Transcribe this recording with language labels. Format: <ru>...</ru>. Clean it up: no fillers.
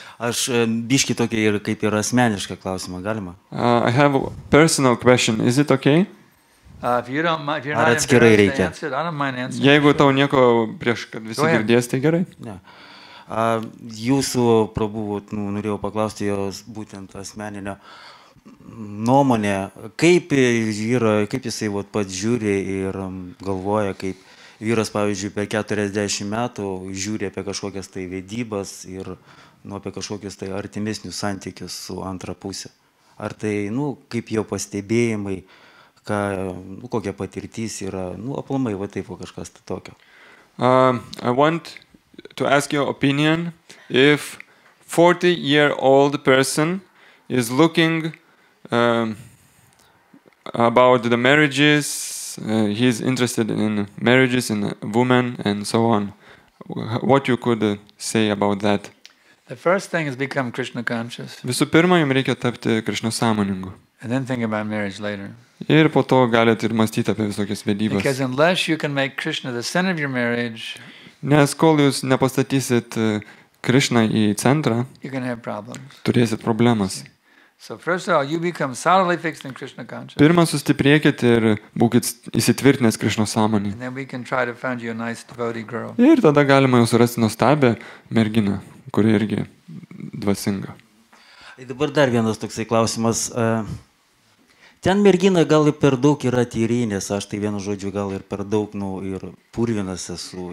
<lt>Aš biški tokį ir kaip ir asmenišką klausimą, galima?</lt> <en>I have a personal question. Is it okay? If you're not</en> <lt>Ar atskirai</lt> <en>embarrassed to</en> <lt>reikia?</lt> <en>answer it, I don't mind answering.</en> <lt>Jeigu tau nieko prieš, kad visi</lt> <en>Go ahead.</en> <lt>girdės, tai gerai. Ne. Jūsų prabuvot, norėjau paklausti jos būtent asmeninio nuomonę, kaip jisai pats žiūri ir galvoja, kaip vyras, pavyzdžiui, per 40 metų žiūri apie kažkokias tai vedybas ir apie kažkokius tai artimesnius santykius su antra pusė. Ar tai, kaip jo pastebėjimai, kokia patirtis yra, aplamai, taip kažkas tai tokio.</lt> <en>I want to ask your opinion if 40-year-old person is looking about the marriages, he's interested in marriages, in a woman and so on. What you could say about that? The first thing is become Krishna conscious,</en> <lt>Visų pirma, jums reikia tapti Krišna sąmoningu.</lt> <en>and then think about marriage later.</en> <lt>Ir po to galite ir mąstyti apie visokias vedybas.</lt> <en>Because unless you can make Krishna the center of your marriage,</en> <lt>Nes kol jūs nepastatysit Krišną į centrą,</lt> <en>you're going to have problems.</en> <lt>turėsit problemas.</lt> <en>So first of all, you become solidly fixed in Krishna consciousness.</en> <lt>Pirmą sustiprėkit ir būkit įsitvirtinęs Krišno sąmonį.</lt> <en>And then we can try to find you a nice devotee girl.</en> <lt>Ir tada galima jau surasti nuostabią merginą, kuri irgi dvasinga. Dabar dar vienas toksai klausimas. Ten mergina gal ir per daug yra tyrinės, aš tai vienu žodžiu gal ir per daug, ir purvinas esu.</lt>